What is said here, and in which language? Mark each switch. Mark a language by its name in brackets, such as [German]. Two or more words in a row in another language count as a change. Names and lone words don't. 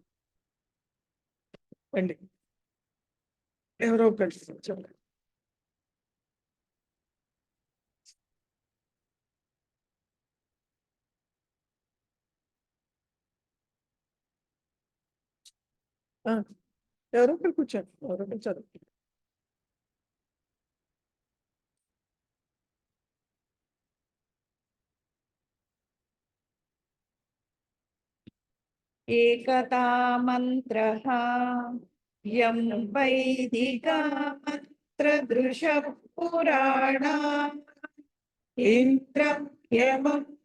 [Telugu] రండి, ఎవరో ఒకటి చెప్పండి. ఎవరో ఒకరు కూర్చోండి, ఎవరో ఒకరు చదువు. [Sanskrit] एकता मन्त्रः यं वैदिका मन्त्रदृशः पुराणा इन्द्रं यमं